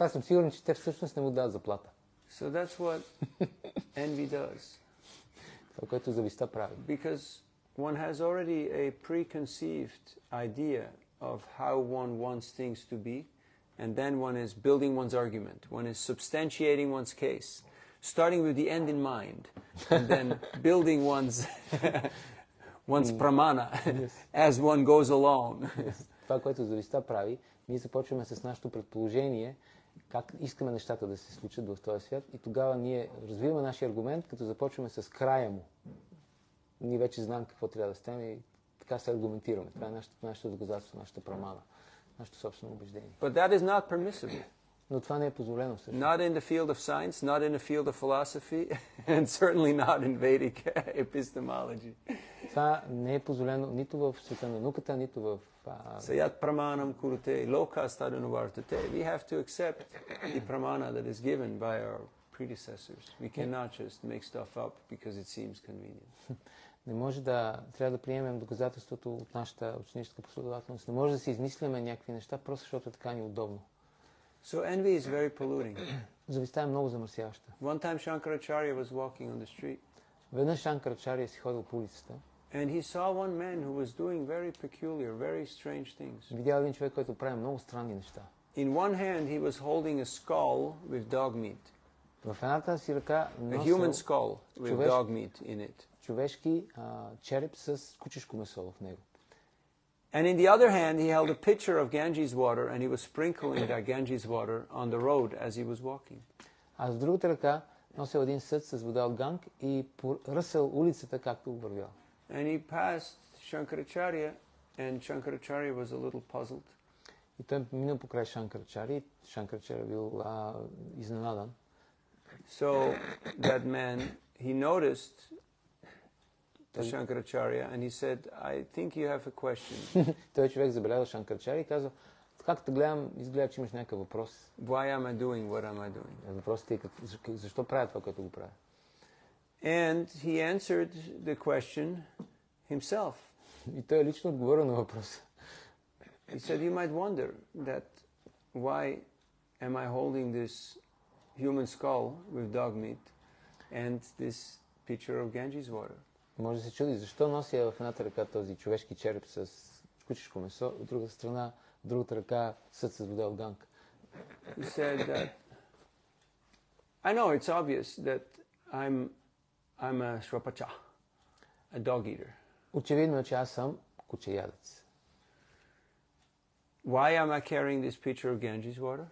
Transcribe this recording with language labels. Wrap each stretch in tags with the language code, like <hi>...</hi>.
<bg>Аз съм сигурен, че те всъщност не му дават заплата.</bg> <en>So that's what envy does.</en> <bg>Това, което завистта прави.</bg> <en>Because one has already a preconceived idea of how one wants things to be, and then one is building one's argument. One is substantiating one's case, starting with the end in mind, and then building one's pramana as one goes along.</en> <bg>Това, което завистта прави, ние започваме с нашето предположение, как искаме нещата да се случат в този свят и тогава ние развиваме нашия аргумент, като започваме с края му. Ние вече знаем какво трябва да стане и така се аргументираме. Това е нашето доказателство, нашата прамана, нашето собствено убеждение.</bg> <en>But that is not permissible.</en> <bg>Но това не е позволено също.</bg> <en>Not in the field of science, not in the field of philosophy, and certainly not in Vedic epistemology.</en> <bg>Това не е позволено нито в света на науката, нито в...</bg> <sa>Sayat pramanam kurute lokas tadanuvartate.</sa> <en>We have to accept the pramana that is given by our predecessors. We cannot just make stuff up because it seems convenient.</en> <bg>Не може трябва да приемем доказателството от нашата ученическа последователност. Не може да си измисляме някакви неща, просто защото е така ни удобно.</bg> <en>So envy is very polluting.</en> <bg>Завистта е много замърсяваща.</bg> <en>One time Shankaracharya was walking on the street.</en> <bg>Веднъж Шанкарачария си ходил по улицата.</bg> <en>And he saw one man who was doing very peculiar, very strange things.</en> <bg>Видял един човек, който прави много странни неща.</bg> <en>In one hand he was holding a skull with dog meat.</en> <bg>В едната си ръка</bg> <en>A human skull with dog meat in it.</en> <bg>Човешки череп с кучешко месо в него.</bg> <en>And in the other hand he held a pitcher of Ganges water and he was sprinkling that Ganges water on the road as he was walking.</en> <bg>А с другата ръка носил един съд с вода от Ганг и поръсал улицата, както го вървял.</bg> <en>And he passed Shankaracharya, and Shankaracharya was a little puzzled.</en> <bg>И той минал покрай Шанкарачария, и Шанкарачария бил изненадан.</bg> <en>So that man, he noticed the Shankaracharya and he said, I think you have a question.</en> <bg>Той човек забелязал Шанкарачария и казал, както гледам, изгледа, че имаш някакъв въпрос.</bg> <en>Why am I doing what am I doing?</en> <bg>Въпросът е защо правя това, което го правя?</bg> <en>And he answered the question himself.</en> <bg>И той лично отговорил на въпроса.</bg> <en>He said, you might wonder that why am I holding this human skull with dog meat and this pitcher of Ganges water?</en> <bg>Може да се чуди, защо нося в едната ръка този човешки череп с кучешко месо, от другата страна, в другата ръка съд с вода от Ганг.</bg> <en>He said that, I know it's obvious that I'm a shrapacha, a dog eater.</en> <bg>Очевидно е, че аз съм кучеядец.</bg> <en>Why am I carrying this pitcher of Ganges water?</en>